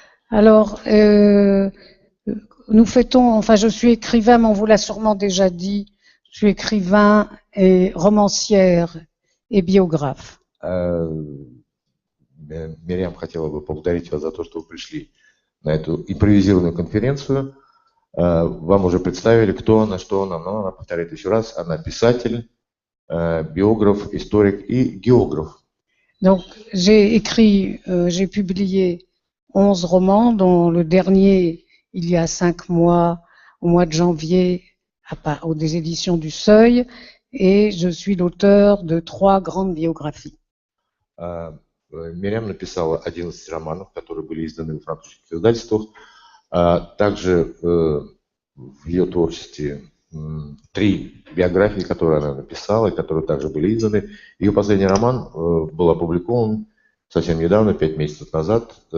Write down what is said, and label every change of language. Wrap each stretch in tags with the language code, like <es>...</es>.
<fr>Alors, nous fêtons, enfin je suis écrivain, mais on vous l'a sûrement déjà dit, je suis écrivain et romancière et biographe.</fr> <ru>Мириам хотела бы поблагодарить вас за то, что вы пришли на эту импровизированную конференцию. Вам уже представили, кто она, что она, но она повторяет еще раз. Она писатель, биограф, историк и географ.</ru> <fr>Donc, j'ai publié 11 romans, dont le dernier, il y a 5 mois, au mois de janvier, des éditions du Seuil, et je suis l'auteur de 3 grandes biographies.</fr> <ru>Мириам написала 11 романов, которые были изданы в французских издательствах. Также в ее творчестве 3 биографии, которые она написала, и которые также были изданы. Ее последний роман был опубликован совсем недавно, 5 месяцев назад.</ru>